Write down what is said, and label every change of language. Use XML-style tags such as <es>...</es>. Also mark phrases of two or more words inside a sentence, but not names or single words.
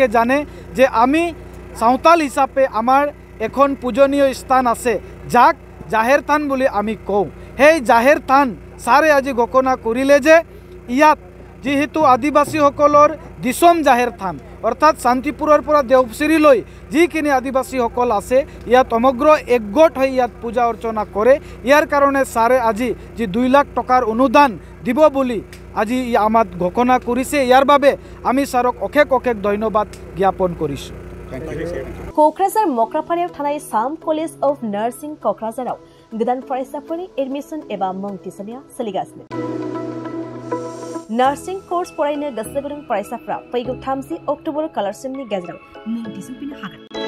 <as>জানে যে আমি সাঁওতাল হিচাপে আমাৰ এখন পূজনীয় স্থান আছে যাক জাহেৰ থান বুলি আমি কওঁ সেই জাহেৰ থান ছাৰে আজি ঘোষণা কৰিলে যে ইয়াত যেহেতু আদিবাসীসকলৰ দিছম জাহেৰ থান অৰ্থাৎ শান্তিপুৰৰ পৰা দেওপচিৰিলৈ যিখিনি আদিবাসীসকল আছে ইয়াত সমগ্ৰ একগোট হৈ ইয়াত পূজা অৰ্চনা কৰে। ইয়াৰ কাৰণে ছাৰে আজি যি 2 লাখ টকাৰ অনুদান দিব বুলি আজি আমাক ঘোষণা কৰিছে। ইয়াৰ বাবে আমি ছাৰক অশেষ অশেষ ধন্যবাদ জ্ঞাপন কৰিছোঁ।</as> <brx>क'क्राझार मक्राफारियाव थानाय साम कलेज अफ नार्सिं क'क्राझाराव गोदान फरायसाफोरनि एडमिशन एबा मुं थिसननाया सोलिगासिनो।</brx> <en>nursing course</en> <brx>फरायनो गोसो गुदुं फरायसाफ्रा फैगौ 30 अक्ट'बर खालारसिमनि गेजेराव मुं थिसनफैनो हागोन।</brx>